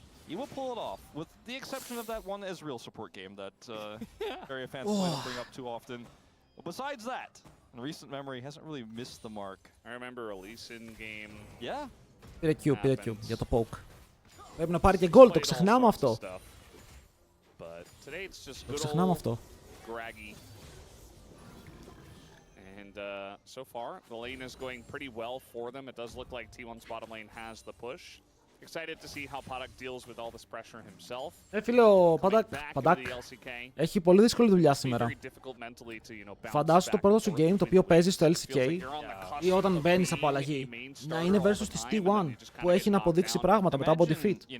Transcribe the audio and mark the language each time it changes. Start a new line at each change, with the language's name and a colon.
English: He will pull it off, with the exception of that one Ezreal support game that area fans don't bring up too often. But besides that, In recent memory, hasn't really missed the mark. I remember release in game. Yeah.
Greek: Πήρε Q για το poke. Πρέπει να πάρει και goal, το ξεχνάμε αυτό.
English: But today it's just
Greek: Το
English: good
Greek: ξεχνάμε
English: old
Greek: αυτό.
English: Graggy. And so far, the lane is going pretty well for them. It does look like T1's bottom lane has the push. Excited to see how Padak deals with all this pressure himself.
Greek: Φίλε, ο Padak έχει πολύ δύσκολη δουλειά σήμερα. Φαντάσου το πρώτο σου game το οποίο παίζει στο LCK ή όταν μπαίνεις από αλλαγή να είναι versus τη T1 που έχει να αποδείξει πράγματα μετά από defeat.